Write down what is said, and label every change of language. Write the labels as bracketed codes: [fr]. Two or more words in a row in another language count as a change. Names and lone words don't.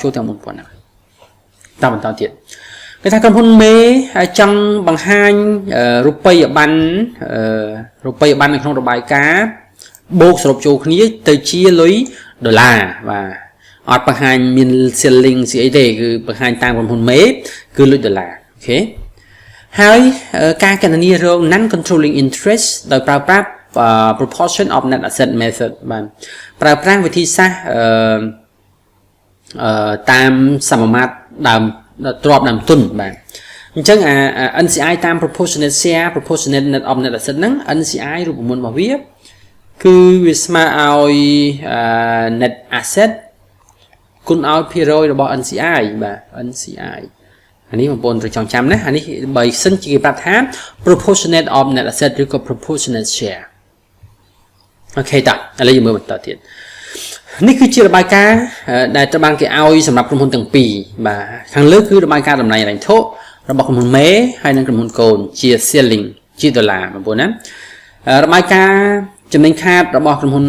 [km] ចូលទាំង 4,000 ហ្នឹងតាមបន្តទៀតគេថាក្រុមហ៊ុនមេចង់បង្ហាញរូបិយប័ណ្ណនៅក្នុងរបាយការណ៍បូកសរុបចូលគ្នាទៅជាលុយដុល្លារបាទអត់បង្ហាញមាន shilling ស្អីទេគឺបង្ហាញតាមក្រុមហ៊ុនមេគឺលុយដុល្លារអូខេហើយការគណនារង [en] non controlling interest [km] ដោយប្រើប្រាស់ [en] proportion of net asset method [km] បាទប្រើប្រាស់វិធីសាស្ត្រ តាមសមមាត្រដើមទ្រព្យដើមទុនបាទអញ្ចឹងNCI តាម [en] proportionate share proportionate net of net asset [km] ហ្នឹង NCI រូបមន្តរបស់វាគឺវាស្មើឲ្យ [en] net asset [km] គុណឲ្យភាគរយរបស់ NCI បាទ NCI អានេះបងប្អូនត្រូវចងចាំណាអា នេះបើសិនជាគេប្រាប់ថា [en] proportionate of net asset [km] ឬក៏ [en] proportionate share [km] អូខេតាឥឡូវយើងមើលបន្តទៀតនេះគឺជារបាយការណ៍ដែលត្រូវបានគេឲ្យសម្រាប់ក្រុមហ៊ុនទាំងពីរបាទខាងលើគឺរបាយ ការណ៍តម្លៃហិរញ្ញវត្ថុរបស់ក្រុមហ៊ុនមេហើយនិងក្រុមហ៊ុនកូនជា shilling ជាដុល្លារបងប្អូនណារបាយការណ៍ចំណេញខាតរបស់ក្រុមហ៊ុន